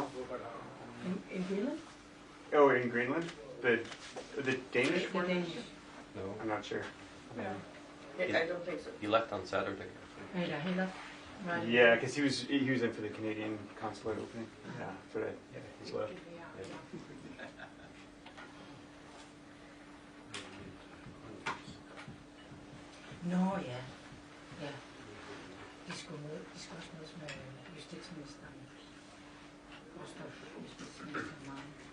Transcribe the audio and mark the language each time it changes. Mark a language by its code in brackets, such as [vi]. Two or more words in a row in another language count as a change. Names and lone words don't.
[en] In Greenland? Oh, in Greenland? The Danish The one? Danish. No. I'm not sure. I don't think so. He left on Saturday. Yeah, he left right. Yeah, because he was in for the Canadian consulate opening. Yeah, for that. Yeah, he's left. [da] Nå ja, ja. De skulle også mødes med justitsministeren. Også justitsministeren meget.